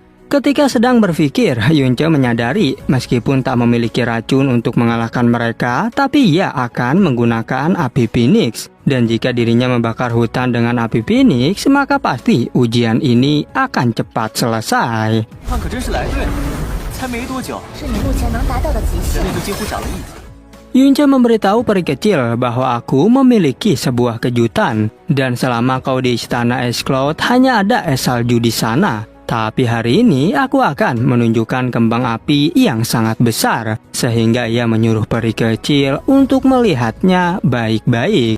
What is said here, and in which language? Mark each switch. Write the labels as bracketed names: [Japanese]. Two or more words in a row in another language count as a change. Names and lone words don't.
[Indonesian] Ketika sedang berpikir, Yunce menyadari meskipun tak memiliki racun untuk mengalahkan mereka, tapi ia akan menggunakan api Phoenix. Dan jika dirinya membakar hutan dengan api Phoenix, maka pasti ujian ini akan cepat selesai. [Chinese] 他可真是来对了，才没多久，是你目前能达到的极限。人类就几乎长了一级。 [Indonesian] Yunce memberitahu peri kecil bahwa aku memiliki sebuah kejutan. Dan selama kau di istana Es Cloud, hanya ada es salju di sana. Tapi hari ini aku akan menunjukkan kembang api yang sangat besar, sehingga ia menyuruh peri kecil untuk melihatnya baik-baik.